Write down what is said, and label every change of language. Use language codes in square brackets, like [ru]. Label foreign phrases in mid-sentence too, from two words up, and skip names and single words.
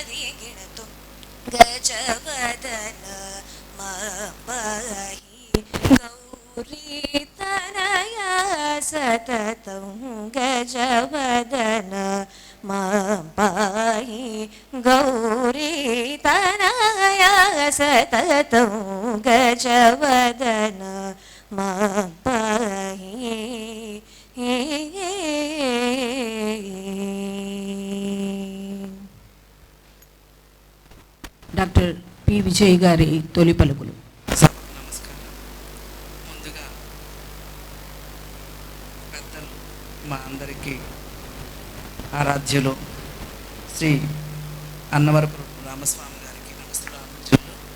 [sa] गजवदन मां पाहि गौरीतनया सततं गजवदन मां पाहि गौरीतनया सततं गजवदन मां पाहि [te] డాక్టర్ పి విజయ్ గారి తొలి పలుకులు. నమస్కారం. ముందుగా పెద్దలు మా అందరికీ ఆరాధ్యులు శ్రీ అన్నవరపు రామస్వామి గారికి నమస్కారాలు.